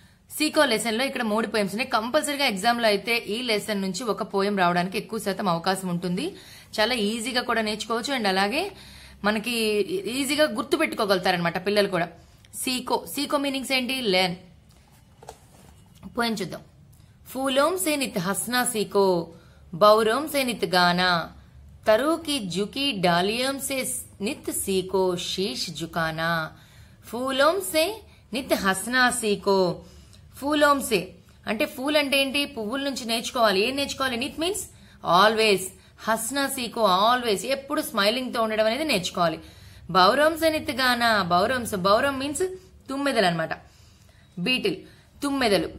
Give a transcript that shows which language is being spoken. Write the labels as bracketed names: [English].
[Telugu] Seeko lesson లో ఇక్కడ 3 poems ఉన్నాయి. కంపల్సరీగా ఎగ్జామ్ లో అయితే ఈ లెసన్ నుంచి ఒక పోయం రావడానికి ఎక్కువ శాతం అవకాశం ఉంటుంది. చాలా ఈజీగా కూడా నేర్చుకోవచ్చు అండ్ అలాగే మనకి ఈజీగా గుర్తు పెట్టుకోగలుగుతారనమాట పిల్లలు కూడా. సీకో సీకో మీనింగ్స్ ఏంటి? లెర్న్. పోయం చూద్దాం. [Hindi] फूलों से नित हंसना सीखो, बौरों से नित गाना, तरु की झुकी डालियों से नित सीखो शीश झुकाना. फूलों से नित हंसना सीखो. फूलों से [Telugu] అంటే ఫూల్ అంటే ఏంటి? పువ్వుల నుంచి నేర్చుకోవాలి. ఏం నేర్చుకోవాలి? నిత్ means always, Hasna Seeko always, ఎప్పుడు స్మైలింగ్ తో ఉండడం అనేది నేర్చుకోవాలి. బౌరం సే నిత్ గానా, బౌరం మీన్స్ తుమ్మెదలు అనమాట, బీటిల్ తుమ్మెదలు.